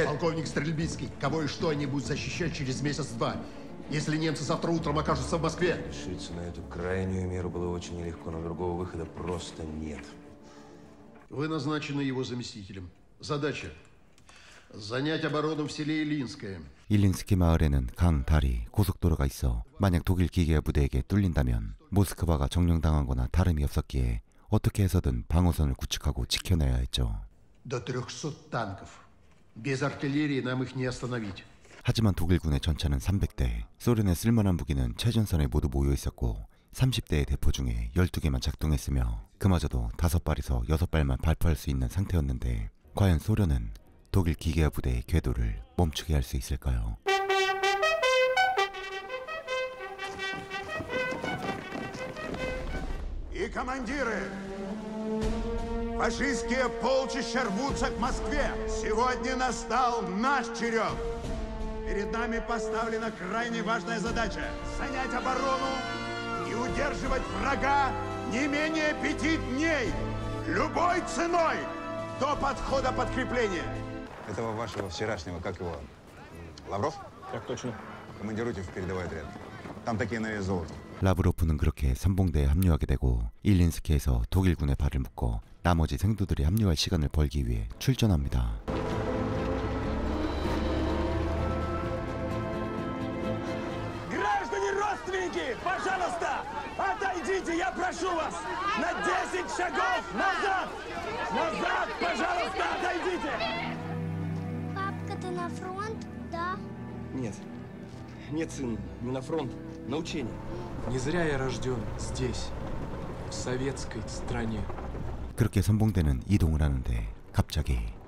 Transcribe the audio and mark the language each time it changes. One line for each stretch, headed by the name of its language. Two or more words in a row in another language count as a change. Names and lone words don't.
Russian: Полковник Стрельбицкий, кого и что они будут защищать через месяц-два, если немцы завтра утром окажутся в Москве? Решиться на эту крайнюю меру было очень нелегко, но другого выхода просто нет. Вы назначены его заместителем. Задача – занять оборону в селе Илинское.
Korean: 일린스키 마을에는 강, 다리, 고속도로가 있어 만약 독일 기계화 부대에게 뚫린다면 모스크바가 점령당한 다름이 없었기에 어떻게 해서든 방어선을 구축하고 지켜내야 했죠.
Russian: До 300 танков. Без артиллерии нам их не остановить.
Korean: 하지만 독일군의 전차는 300대, 소련의 쓸만한 무기는 최전선에 모두 모여 있었고 30대의 대포 중에 12개만 작동했으며 그마저도 5발에서 6발만 발포할 수 있는 상태였는데 과연 소련은 독일 기계화 부대의 궤도를 멈추게 할 수 있을까요?
Russian: И командиры! Фашистские полчища рвутся к Москве! Сегодня настал наш черед! Перед нами поставлена крайне важная задача – занять оборону и удерживать врага не менее 5 дней! Любой ценой! До подхода подкрепления! Этого вашего вчерашнего, как его, Лавров? Так точно. Командируйте в передовой отряд. Там такие на вес золота.
Korean: 라브로프는 그렇게 선봉대에 합류하게 되고 일린스키에서 독일군의 발을 묶어 나머지 생도들이 합류할 시간을 벌기 위해 출전합니다.
Russian: Граждане родственники, пожалуйста, отойдите, я прошу вас, на 10 шагов назад! Назад, пожалуйста, отойдите! Папка, ты на фронт, да? Нет. Нет, сын, не на фронт, на учение. Не зря я рожден здесь, в советской стране.
Korean: 그렇게 선봉대는 이동을 하는데 갑자기